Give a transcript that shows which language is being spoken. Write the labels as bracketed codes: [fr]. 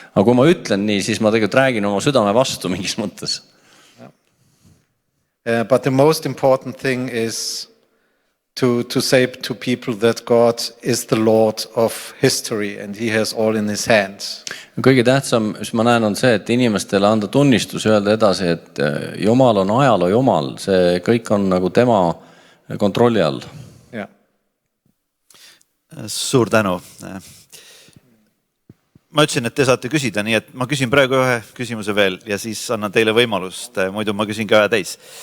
[et] Aga kui ma ütlen nii, siis ma tegelikult räägin oma südame vastu mingis mõttes. [en] But the most important thing is to say to people that God is the Lord of history and he has all in his hands. [et] Kõige tähtsam, mis ma näen, on see, et inimestele anda tunnistus, öelda edasi, et Jumal on ajaloo Jumal, see kõik on nagu tema kontrolli all. [en] Yeah. [et] Suur tänu. Ma ütlesin, et te saate küsida, nii et ma küsin praegu ühe küsimuse veel ja siis annan teile võimalust, muidu ma küsin ka ühe täis.